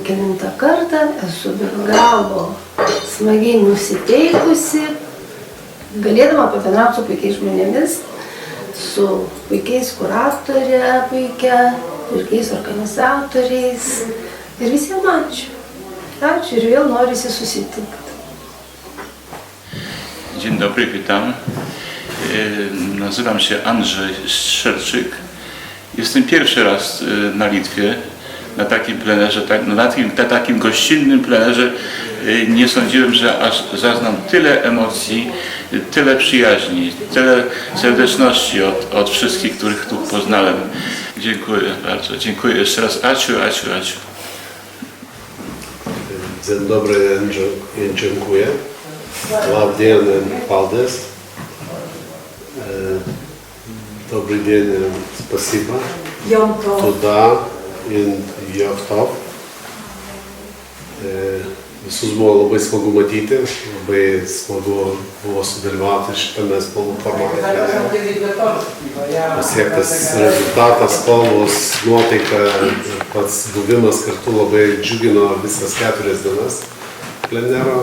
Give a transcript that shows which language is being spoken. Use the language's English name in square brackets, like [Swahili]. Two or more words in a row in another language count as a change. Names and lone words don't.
[Lithuanian] kelintą kartą, esu be galo smagiai nusiteikusi, galėdama pabendrauti su puikiais žmonėmis, su puikiais kuratorė puikia, puikiais organizatoriais ir visiems ačiū. Ačiū ir vėl norisi susitikti. [Polish] Dzień dobry, witam. Nazywam się Andrzej Strzelczyk. Jestem pierwszy raz na Litwie, na takim plenerze, na takim gościnnym plenerze. Nie sądziłem, że aż zaznam tyle emocji, tyle przyjaźni, tyle serdeczności od wszystkich, których tu poznałem. Dziękuję bardzo, dziękuję jeszcze raz. [Lithuanian] Ačiū. [Polish] Dzień dobry, dziękuję. [Latvian] Labdien, [Russian] paldies. Добрый день, спасибо. Туда, Jovtov. [Lithuanian] Visus buvo labai smagu matyti, labai smagu buvo sudalyvauti šitame spalvų formate. Pasiektas rezultatas, spalvos, nuotaika, pats buvimas kartu labai džiugino visas 4 dienas plenero.